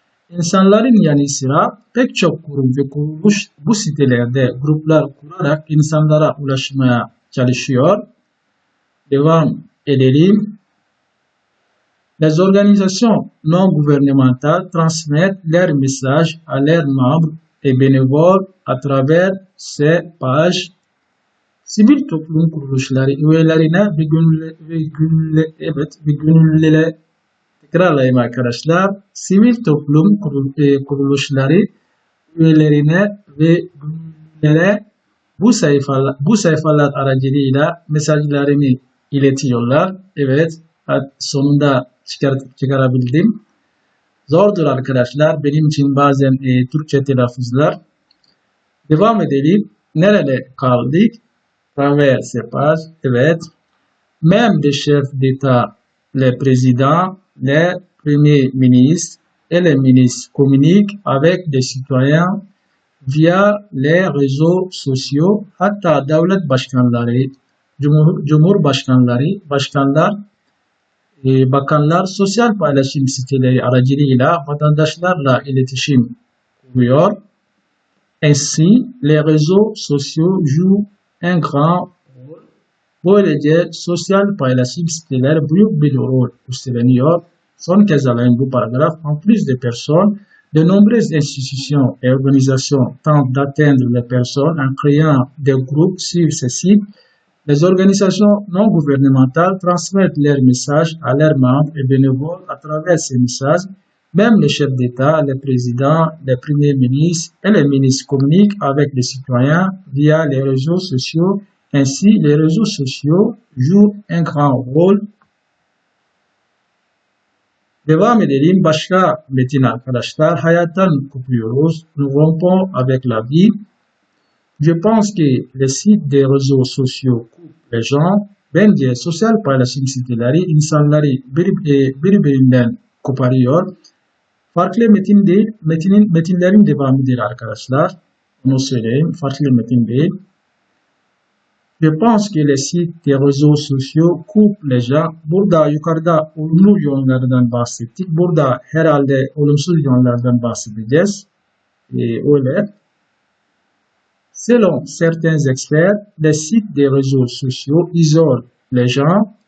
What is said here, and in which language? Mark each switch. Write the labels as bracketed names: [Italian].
[Turkish] İnsanların yanı sıra pek çok kurum ve kuruluş bu sitelerde gruplar kurarak insanlara ulaşmaya çalışıyor. Devam edelim. [French] Les organisations non gouvernementales transmettent leurs messages à leurs membres et bénévoles à travers ces pages. [Turkish] Sivil toplum kuruluşları üyelerine ve gönüllülere tekrarlayayım arkadaşlar. Sivil toplum kuruluşları üyelerine ve gönüllülere bu sayfalar aracılığıyla mesajlarını iletiyorlar. Evet, sonunda çıkarabildim. Zordur arkadaşlar. Benim için bazen Türkçe telaffuzlar. Devam edelim. Nerede kaldık? [French] Travers ces pages. [Turkish] Evet. [French] Même les chefs d'État, les présidents, les premiers ministres et les ministres communiquent avec des citoyens via les réseaux sociaux. [Turkish] Hatta devlet başkanları, cumhurbaşkanları, bakanlar sosyal paylaşım siteleri aracılığıyla vatandaşlarla iletişim kuruyor. [French] Ainsi, les réseaux sociaux jouent un grand rôle. [Turkish] Böylece sosyal paylaşım siteleri büyük bir rol üstleniyor. Son kez alayım bu paragraf. [French] En plus de personnes, de nombreuses institutions et organisations tentent d'atteindre les personnes en créant des groupes sur ces sites. Les organisations non gouvernementales transmettent leurs messages à leurs membres et bénévoles à travers ces messages. Même les chefs d'État, les présidents, les premiers ministres et les ministres communiquent avec les citoyens via les réseaux sociaux. Ainsi, les réseaux sociaux jouent un grand rôle. [Turkish] Devam edelim. Başka metin arkadaşlar. Hayattan kopuyoruz. [French] Nous rompons avec la vie. Je pense que les sites des réseaux sociaux coupent les gens. [Turkish] Bence sosyal paylaşım siteleri insanları birbirinden koparıyor. Farklı metin değil, metinlerin devamı değil arkadaşlar. Onu söyleyeyim. Farklı bir metin değil. [French] Je pense que les sites des réseaux sociaux coupent les gens. [Turkish] Burada yukarıda olumlu yönlerden bahsettik. Burada herhalde olumsuz yönlerden bahsedeceğiz. Öyle. [French] Selon certains experts, les sites des réseaux sociaux isolent les gens.